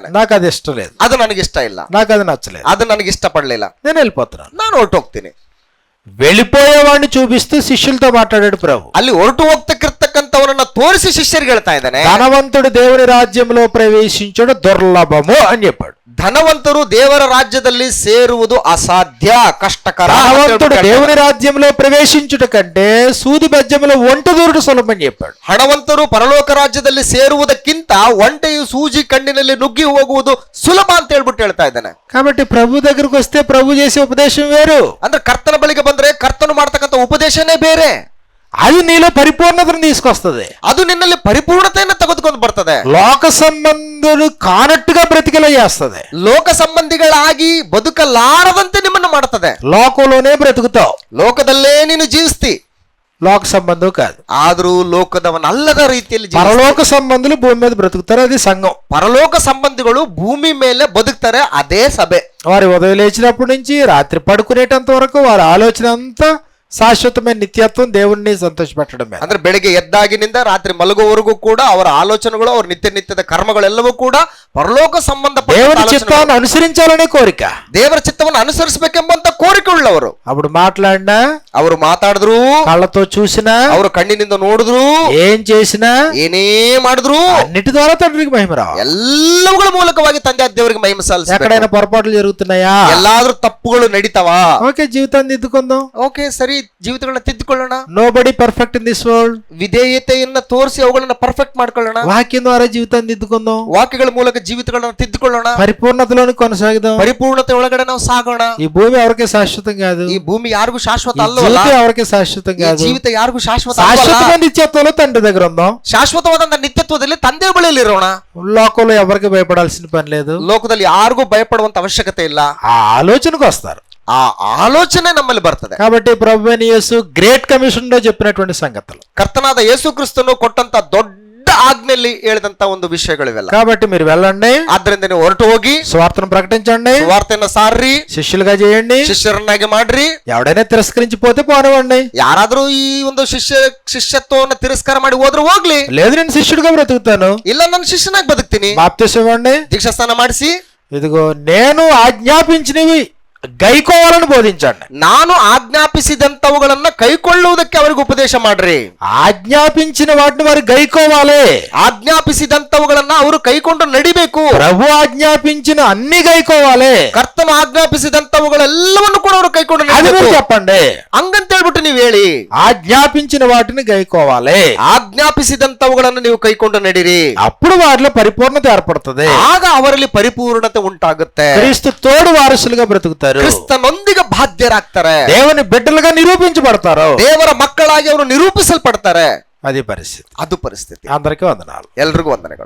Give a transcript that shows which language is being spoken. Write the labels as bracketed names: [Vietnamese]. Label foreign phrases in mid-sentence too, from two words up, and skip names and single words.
[Telugu] నాకు అది ఇష్టం లేదు, [Kannada] ಅದು ನನಗಿಷ್ಟ ಇಲ್ಲ, [Telugu] నాకు అది నచ్చలేదు, [Kannada] ಅದು ನನಗೆ ಇಷ್ಟ ಪಡ್ಲಿಲ್ಲ, [Telugu] నేను వెళ్ళిపోతున్నాను. [Kannada] ನಾನು ಹೊರಟು ಹೋಗ್ತೀನಿ. [Telugu] వెళ్ళిపోయేవాడిని చూపిస్తూ శిష్యులతో మాట్లాడాడు ప్రభు. [Kannada] ಅಲ್ಲಿ ಹೊರಟು ಹೋಗ್ತಕ್ಕಿರ್ತಕ್ಕಂಥವನನ್ನ ತೋರಿಸಿ శిష్యರಿಗೆ ಹೇಳ್ತಾ ಇದ್ದಾನೆ, [Telugu] ధనవంతుడు దేవుని రాజ్యంలో ప్రవేశించడం దుర్లభము అని చెప్పాడు. [Kannada] ಧನವಂತರು ದೇವರ ರಾಜ್ಯದಲ್ಲಿ ಸೇರುವುದು ಅಸಾಧ್ಯ, ಕಷ್ಟಕರ. [Telugu] ధనవంతుడు దేవుని రాజ్యంలో ప్రవేశించుట కంటే సూది బెజ్జంలో ఒంట దూరుడు సులభం అని చెప్పాడు. [Kannada] ಹಣವಂತರು ಪರಲೋಕ ರಾಜ್ಯದಲ್ಲಿ ಸೇರುವುದಕ್ಕಿಂತ ಒಂಟೆಯು ಸೂಜಿ ಕಣ್ಣಿನಲ್ಲಿ ನುಗ್ಗಿ ಹೋಗುವುದು ಸುಲಭ ಅಂತ ಹೇಳ್ಬಿಟ್ಟು ಹೇಳ್ತಾ ಇದ್ದಾನೆ. [Telugu] కాబట్టి ప్రభు దగ్గరకు వస్తే ప్రభు చేసే ఉపదేశం వేరు. [Kannada] ಅಂದ್ರೆ ಕರ್ತನ ಬಳಿಗೆ ಬಂದ್ರೆ ಕರ್ತನು ಮಾಡ್ತಕ್ಕಂಥ ಉಪದೇಶನೇ ಬೇರೆ. [Telugu] అది నీలో పరిపూర్ణతను తీసుకొస్తుంది, [Kannada] ಅದು ನಿನ್ನಲ್ಲಿ ಪರಿಪೂರ್ಣತೆಯನ್ನು ತೆಗೆದುಕೊಂಡು ಬರ್ತದೆ. [Telugu] లోక సంబంధుడు కానట్టుగా బ్రతికేలా చేస్తుంది, [Kannada] ಲೋಕ ಸಂಬಂಧಿಗಳಾಗಿ ಬದುಕಲಾರದಂತೆ ನಿಮ್ಮನ್ನು ಮಾಡುತ್ತದೆ. [Telugu] లోకంలోనే బ్రతుకుతావు, [Kannada] ಲೋಕದಲ್ಲೇ ನೀನು ಜೀವಿಸ್ತಿ, [Telugu] లోక సంబంధం కాదు. [Kannada] ಆದ್ರೂ ಲೋಕದವನಲ್ಲದ ರೀತಿಯಲ್ಲಿ [Telugu] పరలోక సంబంధులు భూమి మీద బ్రతుకుతారు, అది సంఘం. [Kannada] ಪರಲೋಕ ಸಂಬಂಧಿಗಳು ಭೂಮಿ ಮೇಲೆ ಬದುಕ್ತಾರೆ, [Telugu] అదే సభೆ. వారి ఉదయం లేచినప్పటి నుంచి రాత్రి పడుకునేటంత వరకు వారి ఆలోచన అంతా శాశ్వతమైన నిత్యత్వం, దేవుణ్ణి సంతోషపెట్టడమే. [Kannada] ಅಂದ್ರೆ ಬೆಳಿಗ್ಗೆ ಎದ್ದಾಗಿನಿಂದ ರಾತ್ರಿ ಮಲಗುವವರೆಗೂ ಕೂಡ ಅವರ ಆಲೋಚನೆಗಳು, ಅವರ ನಿತ್ಯದ ಕರ್ಮಗಳೆಲ್ಲವೂ ಕೂಡ ಪರಲೋಕ ಸಂಬಂಧಪಟ್ಟ [Telugu] దేవుని చిత్తాన్ని అనుసరించాలనే కోరిక, [Kannada] ದೇವರ ಚಿತ್ತವನ್ನು ಅನುಸರಿಸಬೇಕೆಂಬಂತ ಕೋರಿಕೆ ಉಳ್ಳವರು. [Telugu] అప్పుడు మాట్లాడినా, [Kannada] ಅವರು ಮಾತಾಡಿದ್ರು, [Telugu] కళ్ళతో చూసినా, [Kannada] ಅವರು ಕಣ್ಣಿನಿಂದ ನೋಡಿದ್ರು, [Telugu] ఏం చేసినా, [Kannada] ಏನೇ ಮಾಡಿದ್ರು [Telugu] అన్నిటి ద్వారా తండ్రికి మహిమ రావాలి. [Kannada] ಎಲ್ಲವುಗಳ ಮೂಲಕವಾಗಿ ತಂದೆ ದೇವರಿಗೆ ಮಹಿಮೆ ಸಲ್ಲಿಸಬೇಕು. [Telugu] ఎక్కడైనా పొరపాట్లు జరుగుతున్నాయా? [Kannada] ಎಲ್ಲಾದ್ರೂ ತಪ್ಪುಗಳು ನಡೀತಾವಾ? [Telugu] ఓకే, జీవితాన్ని దిద్దుకుందాం. [Kannada] ಓಕೆ, ಸರಿ, ಜೀವಿತಗಳನ್ನ ತಿದ್ದುಕೊಳ್ಳೋಣ. [English] Nobody perfect in this world. [Kannada] ವಿಧೇಯತೆಯನ್ನ ತೋರಿಸಿ ಅವುಗಳನ್ನ ಪರ್ಫೆಕ್ಟ್ ಮಾಡ್ಕೊಳ್ಳೋಣ. [Telugu] వాక్యం ద్వారా జీవితాన్ని దిద్దుకుందాం, [Kannada] ವಾಕ್ಯಗಳ ಮೂಲಕ ಜೀವಿತಗಳನ್ನ ತಿದ್ದುಕೊಳ್ಳೋಣ, [Telugu] పరిపూర్ణతలోని కొనసాగుదాం. [Kannada] ಪರಿಪೂರ್ಣತೆ ಒಳಗಡೆ ನಾವು ಸಾಗೋಣ. [Telugu] ఈ భూమి ఎవరికి శాశ్వతం కాదు, [Kannada] ಈ ಭೂಮಿ ಯಾರಿಗೂ ಶಾಶ್ವತ [Telugu] ఈ [Kannada] ಅಲ್ಲವಲ್ಲ, [Telugu] జీవితం ఎవరికి శాశ్వతం [Kannada] ಈ [Telugu] కాదు. [Kannada] ಜೀವಿತ ಯಾರಿಗೂ ಶಾಶ್ವತ ಅಲ್ಲವಲ್ಲ. [Telugu] శాశ్వతమైన నిత్యత్వంలో తండ్రి దగ్గర ఉందాం. [Kannada] ಶಾಶ್ವತವಾದಂತ ನಿತ್ಯತ್ವದಲ್ಲಿ ತಂದೆ ಬಳಿಯಲ್ಲಿ ಇರೋಣ. [Telugu] లోకంలో ఎవరికి భయపడాల్సిన పని లేదు, [Kannada] ಲೋಕದಲ್ಲಿ ಯಾರಿಗೂ ಭಯಪಡುವಂತ ಅವಶ್ಯಕತೆ ಇಲ್ಲ. [Telugu] ఆ ఆలోచనకు వస్తారు. [Kannada] ಆ ಆಲೋಚನೆ ನಮ್ಮಲ್ಲಿ ಬರ್ತದೆ. [Telugu] కాబట్టి ప్రభువైన యేసు [English] Great Commission [Telugu] లో చెప్పినటువంటి సంగతులు, [Kannada] ಕರ್ತನಾದ ಯೇಸು ಕ್ರಿಸ್ತನು ಕೊಟ್ಟಂತ ದೊಡ್ಡ ಆಜ್ಞೆಯಲ್ಲಿ ಹೇಳಿದಂತ ಒಂದು ವಿಷಯಗಳಿವೆಲ್ಲ. [Telugu] కాబట్టి మీరు వెళ్ళండి, [Kannada] ಆದ್ರಿಂದ ನೀವು ಹೊರಟು ಹೋಗಿ [Telugu] సువార్తను ప్రకటించండి, [Kannada] ಸುವಾರ್ತೆಯನ್ನ ಸಾರ್ರಿ, [Telugu] శిష్యులుగా చేయండి. [Kannada] ಶಿಷ್ಯರನ್ನಾಗಿ ಮಾಡ್ರಿ. [Telugu] ఎవడైనా తిరస్కరించిపోతే పోనివ్వండి, [Kannada] ಯಾರಾದ್ರೂ ಈ ಒಂದು ಶಿಷ್ಯತ್ವವನ್ನು ತಿರಸ್ಕಾರ ಮಾಡಿ ಹೋದ್ರು ಹೋಗ್ಲಿ. [Telugu] లేదు నేను శిష్యుడిగా బ్రతుకుతాను, [Kannada] ಇಲ್ಲ ನಾನು ಶಿಷ್ಯನಾಗಿ ಬದುಕ್ತೀನಿ, [Telugu] బాప్తిసం ఇవ్వండి, [Kannada] ದೀಕ್ಷಾ ಸ್ನಾನ ಮಾಡಿಸಿ, [Telugu] ఇదిగో నేను ఆజ్ఞాపించినవి గైకోవాలని బోధించండి. [Kannada] ನಾನು ಆಜ್ಞಾಪಿಸಿದಂತವುಗಳನ್ನ ಕೈಕೊಳ್ಳುವುದಕ್ಕೆ ಅವರಿಗೆ ಉಪದೇಶ ಮಾಡ್ರಿ. [Telugu] ఆజ్ఞాపించిన వాటిని వారు గైకోవాలి, [Kannada] ಆಜ್ಞಾಪಿಸಿದಂತವುಗಳನ್ನ ಅವರು ಕೈಕೊಂಡು ನಡಿಬೇಕು. [Telugu] ప్రభు ఆజ్ఞాపించిన అన్ని గైకోవాలి, [Kannada] ಕರ್ತನು ಆಜ್ಞಾಪಿಸಿದಂತವುಗಳೆಲ್ಲವನ್ನು ಕೂಡ ಅವರು ಕೈಕೊಂಡು [Telugu] అది మీరు [Kannada] ನಡಿಬೇಕು. [Telugu] చెప్పండి. [Kannada] ಹಂಗಂತ ಹೇಳ್ಬಿಟ್ಟು ನೀವು ಹೇಳಿ, [Telugu] ఆజ్ఞాపించిన వాటిని గైకోవాలి, [Kannada] ಆಜ್ಞಾಪಿಸಿದಂತವುಗಳನ್ನು ನೀವು ಕೈಕೊಂಡು ನಡಿರಿ. [Telugu] అప్పుడు వారిలో పరిపూర్ణత ఏర్పడుతుంది, [Kannada] ಆಗ ಅವರಲ್ಲಿ ಪರಿಪೂರ್ಣತೆ ಉಂಟಾಗುತ್ತೆ. [Telugu] క్రీస్తు తోడు వారసులుగా బ్రతుకుతారు, [Kannada] ಕ್ರಿಸ್ತನೊಂದಿಗೆ ಬಾಧ್ಯರಾಗ್ತಾರೆ, [Telugu] దేవుని బిడ్డలుగా నిరూపించబడతారు, [Kannada] ದೇವರ ಮಕ್ಕಳಾಗಿ ಅವರು ನಿರೂಪಿಸಲ್ಪಡ್ತಾರೆ. [Telugu] అది పరిస్థితి. [Kannada] ಅದು ಪರಿಸ್ಥಿತಿ. [Telugu] అందరికీ వందనాలు. [Kannada] ಎಲ್ರಿಗೂ ವಂದನೆಗಳು.